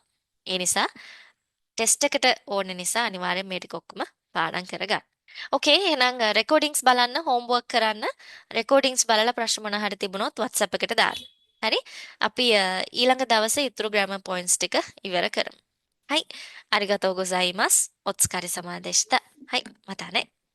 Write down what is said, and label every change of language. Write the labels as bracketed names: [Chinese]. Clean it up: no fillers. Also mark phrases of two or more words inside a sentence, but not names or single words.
[Sinhala] ඒ නිසා ටෙස්ට් එකට ඕන නිසා අනිවාර්යෙන් මේ ටික ඔක්කොම පාඩම් කරගන්න. ඕකේ එහෙනම් රෙකෝඩින්ග්ස් බලන්න හෝම්වර්ක් කරන්න රෙකෝඩින්ග්ස් බලලා ප්‍රශ්න මොන හරි තිබුණොත් WhatsApp එකට දාන්න. හරි? අපි ඊළඟ දවසේ ඉතුරු [English] grammar points [Sinhala] ටික ඉවර කරමු. [Japanese] はい。ありがとうございます。お疲れ様でした。はい。またね。